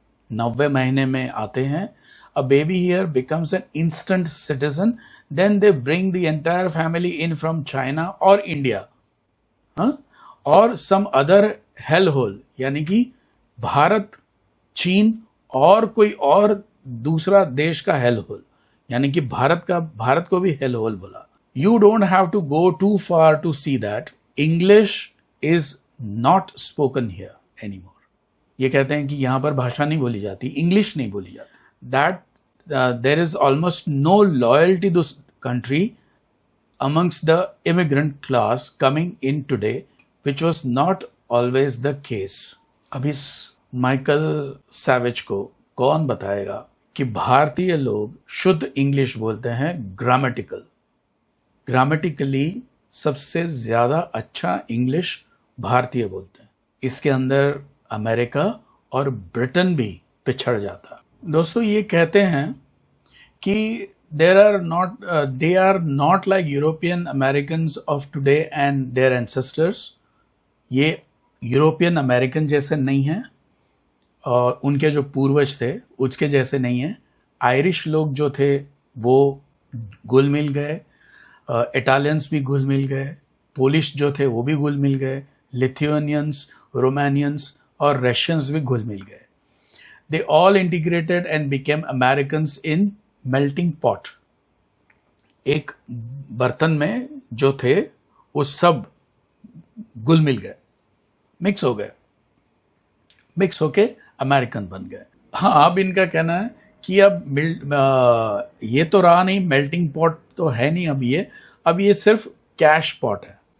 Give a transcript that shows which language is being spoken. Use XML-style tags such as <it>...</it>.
<hi>9वें महीने में आते हैं।</hi> <en>a baby here becomes an instant citizen, then they bring the entire family in from China</en> <hi>और India और सम अदर हेल होल, यानी कि भारत, चीन और कोई और दूसरा देश का हेल होल, यानी कि भारत को भी हेल होल बोला।</hi> <en>You don't have to go too far to see that English is not spoken here anymore.</en> <hi>ये कहते हैं कि यहां पर भाषा नहीं बोली जाती, इंग्लिश नहीं बोली जाती।</hi> <en>That there is almost no loyalty to this country amongst the immigrant class coming in today, which was not always the case.</en> <hi>अब इस माइकल सैवेज को कौन बताएगा कि भारतीय लोग शुद्ध इंग्लिश बोलते हैं, ग्रामेटिकली सबसे ज्यादा अच्छा इंग्लिश भारतीय बोलते हैं। इसके अंदर अमेरिका और ब्रिटेन भी पिछड़ जाता है। दोस्तों, ये कहते हैं कि</hi> <en>they are not like European Americans of today and their ancestors.</en> <hi>ये यूरोपियन अमेरिकन जैसे नहीं हैं और उनके जो पूर्वज थे उसके जैसे नहीं हैं। आयरिश लोग जो थे वो घुल मिल गए, इटालियंस भी घुल मिल गए, पोलिश जो थे वो भी घुल मिल गए, लिथुआनियंस, रोमानियंस और रशियंस भी घुल मिल गए।</hi> <en>They all integrated and became Americans in melting pot.</en> <hi>एक बर्तन में जो थे वो सब घुल मिल गए, मिक्स होके अमेरिकन बन गए। हाँ, अब इनका कहना है कि अब ये तो रहा नहीं, मेल्टिंग पॉट तो है नहीं अब ये सिर्फ कैश पॉट है।</hi>